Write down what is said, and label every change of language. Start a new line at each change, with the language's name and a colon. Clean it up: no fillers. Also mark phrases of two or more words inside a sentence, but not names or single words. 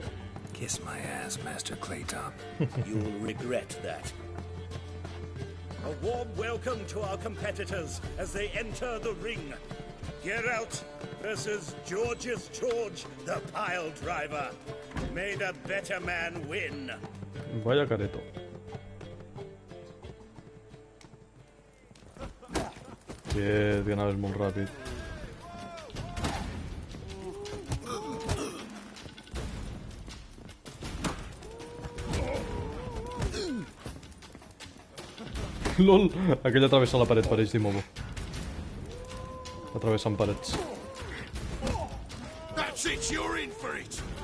English: Kiss my ass, Master Claytop. You'll regret that. A warm welcome to our competitors as they enter the ring. Geralt versus George's George, the pile driver. May the better man win.
Catalan: Vaya careto. Que anaves molt ràpid. LOL! Aquell atravessa la paret, pareix d'Imobo. Atravessant parets.
English: That's it, you're in for it.